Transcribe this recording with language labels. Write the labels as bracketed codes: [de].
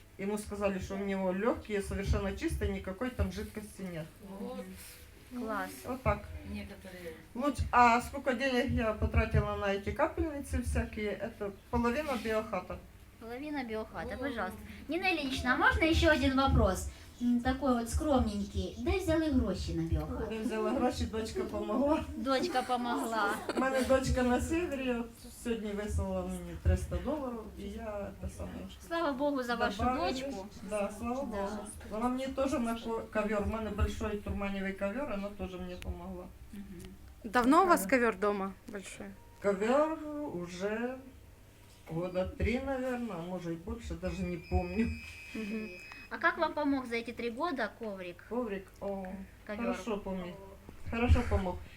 [ru] Ему сказали, что у него легкие совершенно чистые, никакой там жидкости нет. Класс. Вот так. Лучше. А сколько денег я потратила на эти капельницы всякие, это половина биохата. Половина биохата, пожалуйста. Нина Ильинична, а можно еще один вопрос? Такой вот скромненький. [uk] Де взяли гроші на біохат? Я взяла гроші, дочка помогла. Дочка помогла. У мене дочка на севері, от сьогодні вислала мені $300, і я те саме. Слава Богу за вашу добавилась. дочку. Да, слава Богу. Вона мені теж на ковер, у мене большой турманевый ковер, вона теж мені помогла. [ru] Давно у вас ковер дома большой? Ковер уже года 3, наверное, а может и больше, даже не помню. Мгм. А как вам помог за эти 3 года коврик? Коврик, о, Ковер. хорошо помог. Хорошо помог.